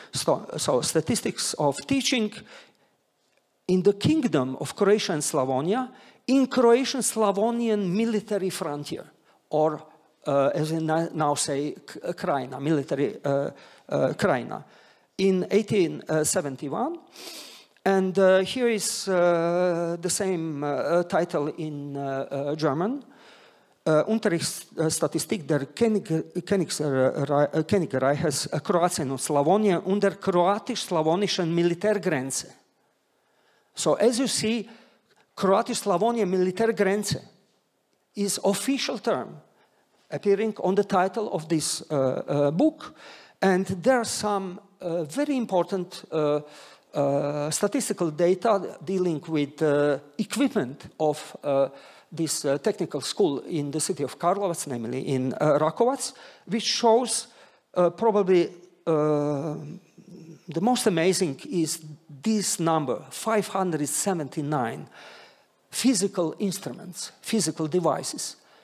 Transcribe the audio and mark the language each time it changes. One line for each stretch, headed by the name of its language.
English: So statistics of teaching in the kingdom of Croatia and Slavonia in Croatian-Slavonian military frontier, or as we now say, krajina, military krajina, in 1871. And here is the same title in German.
German: Unterrichtsstatistik der Königreiches Kroatien und Slawonien unter kroatisch-slawonischen Militärgrenze.
English: So as you see,
German: Kroatisch-Slawonien Militärgrenze
English: is official term appearing on the title of this book. And there are some very important statistical data dealing with equipment of this technical school in the city of Karlovac, namely in Rakovac, which shows probably the most amazing is this number, 579 physical instruments, physical devices.